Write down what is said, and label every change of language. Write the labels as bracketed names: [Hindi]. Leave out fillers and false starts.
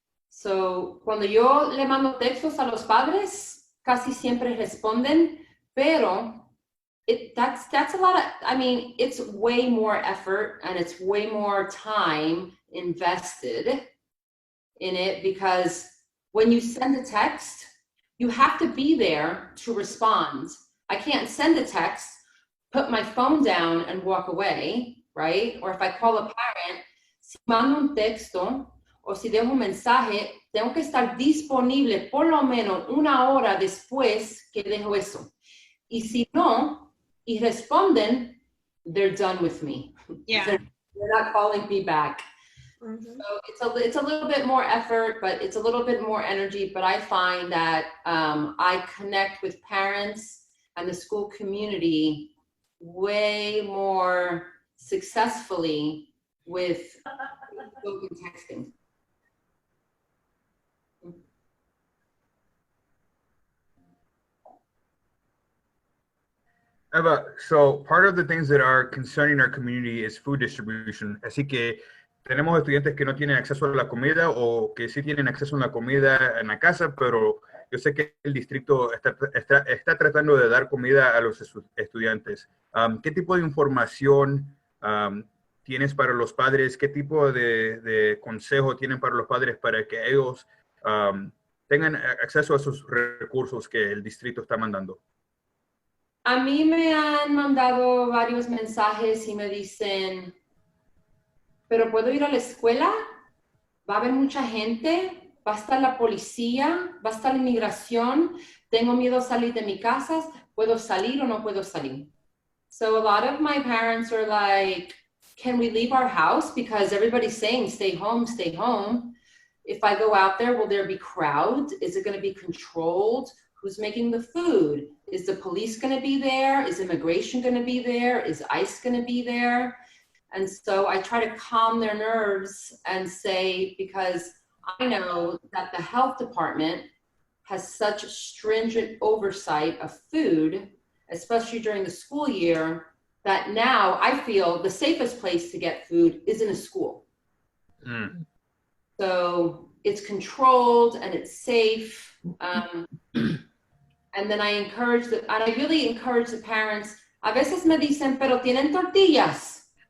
[English] So, [Spanish] cuando yo le mando textos a los padres, casi siempre responden, pero [English] that's a lot of, I mean, it's way more effort and it's way more time invested in it, because when you send a text, you have to be there to respond. I can't send a text, put my phone down and walk away, right? Or if I call a parent, [Spanish] si mando un texto o si dejo un mensaje, tengo que estar disponible por lo menos una hora después que dejo eso. Y si no, y responden, [English] they're done with me. Yeah. They're not calling me back. Mm-hmm. So it's a little bit more effort, but it's a little bit more energy. But I find that I connect with parents and the school community way more successfully with spoken texting. Eva, so part of the things that are concerning our community is food distribution. [Spanish] Así que tenemos estudiantes que no tienen acceso a la comida, o que sí tienen acceso a la comida en la casa, pero yo sé que el distrito está tratando de dar comida a los estudiantes. ¿Qué tipo de información tienes para los padres? ¿Qué tipo de consejo tienen para los padres para que ellos tengan acceso a esos recursos que el distrito está mandando? A mí me han mandado varios mensajes y me dicen, ¿pero puedo ir a la escuela? ¿Va a haber mucha gente? ¿Va a estar la policía? ¿Va a estar la inmigración? ¿Tengo miedo a salir de mi casa? ¿Puedo salir o no puedo salir? [English] So a lot of my parents are like, can we leave our house? Because everybody's saying, stay home, stay home. If I go out there, will there be crowds? Is it going to be controlled? Who's making the food? Is the police going to be there? Is immigration going to be there? Is ICE going to be there? And so I try to calm their nerves and say, because I know that the health department has such stringent oversight of food, especially during the school year, that now I feel the safest place to get food is in a school. Mm. So it's controlled and it's safe. And then I really encourage the parents. [Spanish] A veces me dicen, pero tienen tortillas.